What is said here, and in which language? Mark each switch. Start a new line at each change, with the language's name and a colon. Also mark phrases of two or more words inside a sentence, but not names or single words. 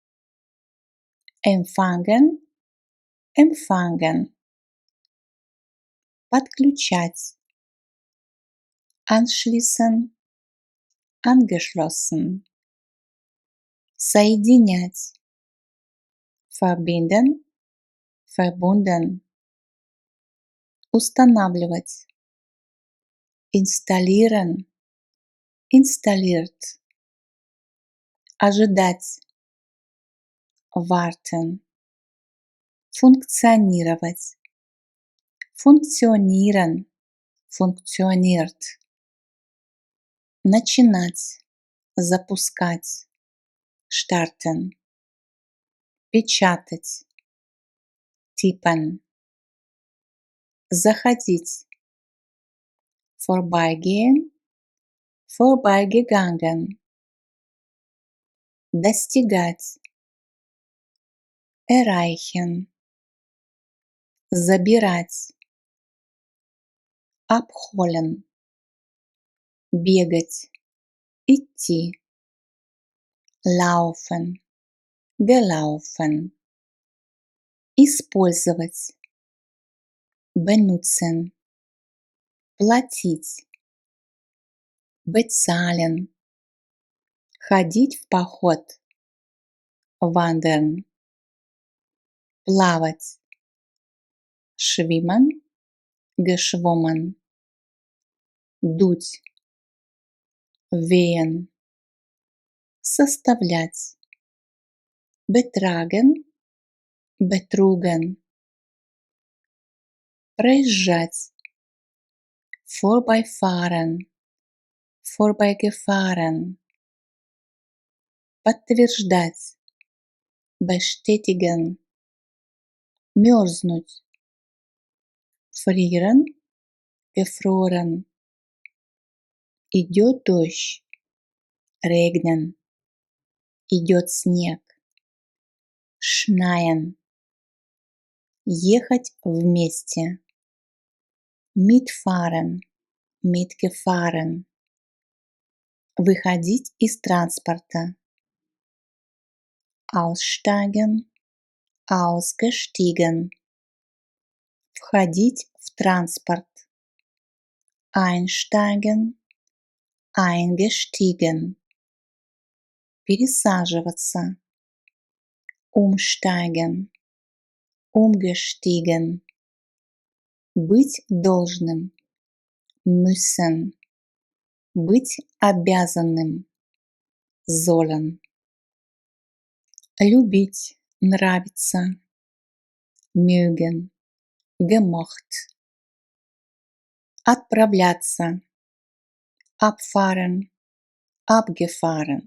German: empfangen, empfangen, подключать, anschließen, angeschlossen, соединять, verbinden, verbunden, устанавливать, installieren, installiert, ожидать, warten, функционировать, funktionieren, funktioniert,
Russian: начинать, запускать, starten, печатать, tippen, заходить,
German: vorbeigehen, vorbeigegangen,
Russian: достигать, erreichen, забирать, abholen, бегать, идти,
German: laufen, gelaufen,
Russian: использовать, benutzen, платить, bezahlen, ходить в поход, wandern, плавать,
German: schwimmen, geschwommen, дуть, wehen, составлять, betragen, betrugen, проезжать, vorbeifahren, vorbeigefahren, подтверждать, bestätigen, мерзнуть, frieren, gefroren,
Russian: идет дождь, regnen, идет снег, schneien, ехать вместе,
German: mitfahren, mitgefahren,
Russian: выходить из транспорта,
German: aussteigen, ausgestiegen,
Russian: входить в транспорт,
German: einsteigen, eingestiegen, пересаживаться, umsteigen, umgestiegen,
Russian: быть должным, müssen, быть обязанным, sollen, любить, нравиться,
German: mögen, gemocht, отправляться, abfahren, abgefahren,